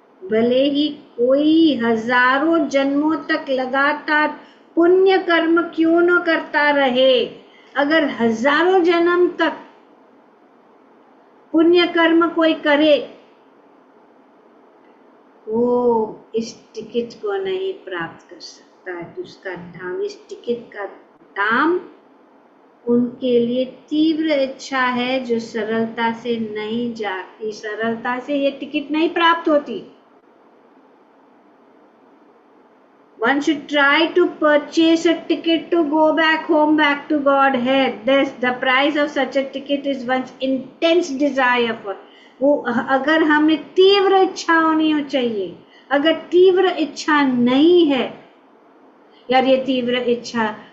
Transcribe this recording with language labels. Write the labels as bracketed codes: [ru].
[hi] भले ही कोई हजारों जन्मों तक लगातार पुण्य कर्म क्यों न करता रहे, अगर हजारों जन्म तक पुण्य कर्म कोई करे, वो इस टिकट को नहीं प्राप्त कर सकता है। तो उसका दाम, इस टिकट का दाम उनके लिए तीव्र इच्छा है जो सरलता से नहीं जाती। सरलता से ये टिकट नहीं प्राप्त होती। [en] One should try to purchase a ticket to go back home, back to Godhead. The price of such a ticket is one's intense desire for. [hi] वो अगर हमें तीव्र इच्छा होनी चाहिए। अगर तीव्र इच्छा नहीं है, यार ये तीव्र इच्छा